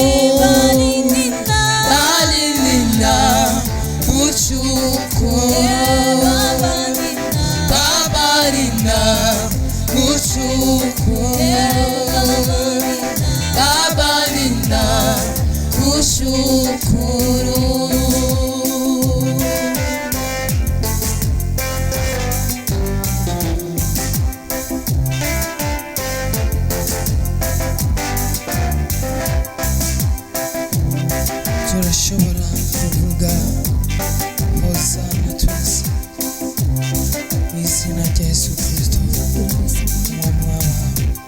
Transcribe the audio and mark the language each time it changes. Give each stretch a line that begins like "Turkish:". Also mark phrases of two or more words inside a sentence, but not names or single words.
Swahili: Bali nina kushukuru. Baba nina kushukuru. Baba nina kushukuru.
Rundi: Turashobora kuvuga hosana twese mu izina rya Yesu Kristo umwami w'abantu.